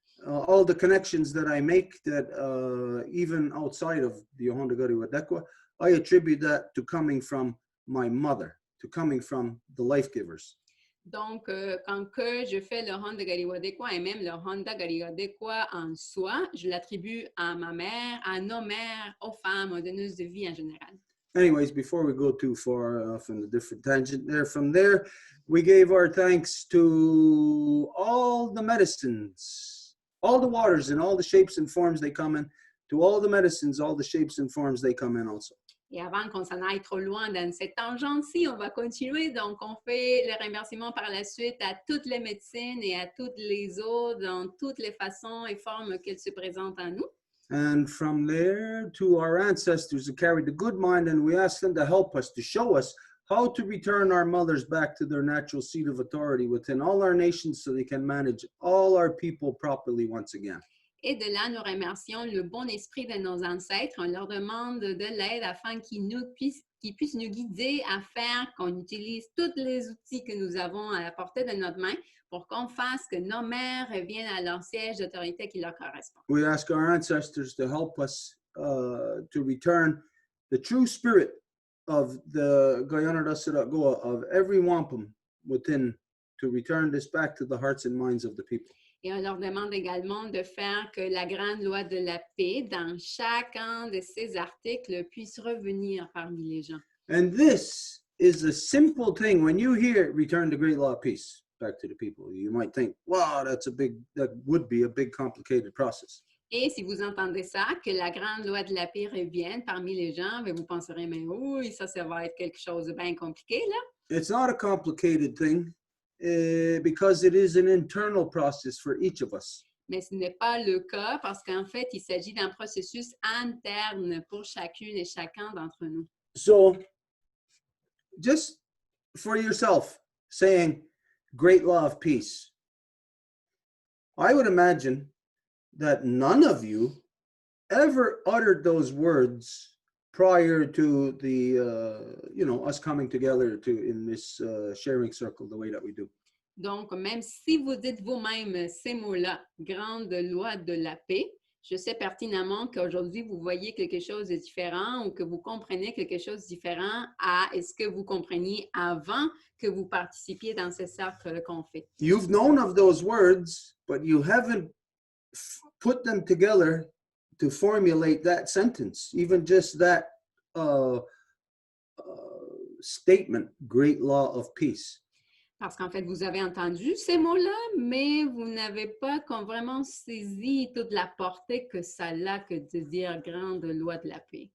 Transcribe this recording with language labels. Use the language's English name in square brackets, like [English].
[English] All the connections that I make, that even outside of the Honda Gadi Wadekwa, I attribute that to coming from my mother, to coming from the life givers. [French] Donc, quand que je fais le Honda Gadi Wadekwa et même le Honda Gadi Wadekwa en soi, je l'attribue à ma mère, à nos mères, aux femmes, aux donneuses de vie en général. [English] Anyways, before we go too far off in the different tangent there, from there, we gave our thanks to all the medicines, all the waters and all the shapes and forms they come in, to all the medicines, all the shapes and forms they come in also. [French] Et avant qu'on s'en aille trop loin dans cette tangente-ci, on va continuer. Donc, on fait le remerciement par la suite à toutes les médecines et à toutes les eaux dans toutes les façons et formes qu'elles se présentent à nous. [English] And from there to our ancestors who carried the good mind, and we ask them to help us, to show us how to return our mothers back to their natural seat of authority within all our nations so they can manage all our people properly once again. [French] Et de là, nous remercions le bon esprit de nos ancêtres. On leur demande de l'aide afin qu'ils puissent nous guider à faire qu'on utilise tous les outils que nous avons à la portée de notre main pour qu'on fasse que nos mères reviennent à leur siège d'autorité qui leur correspond. [English] We ask our ancestors to help us to return the true spirit of the Guyana Goa, of every wampum within, to return this back to the hearts and minds of the people. [French] Et on leur demande également de faire que la grande loi de la paix, dans chacun de ces articles, puisse revenir parmi les gens. [English] And this is a simple thing. When you hear return to great law of peace back to the people, you might think, wow, that would be a big complicated process. [French] Et si vous entendez ça, que la grande loi de la paix revienne parmi les gens, bien, vous penserez, mais oui, ça va être quelque chose de bien compliqué, là. [English] It's not a complicated thing because it is an internal process for each of us. [French] Mais ce n'est pas le cas parce qu'en fait, il s'agit d'un processus interne pour chacune et chacun d'entre nous. [English] So, just for yourself, saying great law of peace, I would imagine that none of you ever uttered those words prior to the, us coming together in this sharing circle the way that we do. [French] Donc, même si vous dites vous-même ces mots-là, grande loi de la paix, je sais pertinemment qu'aujourd'hui, vous voyez quelque chose de différent ou que vous comprenez quelque chose de différent à ce que vous compreniez avant que vous participiez dans ce cercle qu'on fait. [English] You've known of those words, but you haven't put them together to formulate that sentence, even just that statement, great law of peace. [French] Parce qu'en fait, vous avez entendu ces mots-là, mais vous n'avez pas vraiment saisi toute la portée que ça a que de dire grande loi de la paix.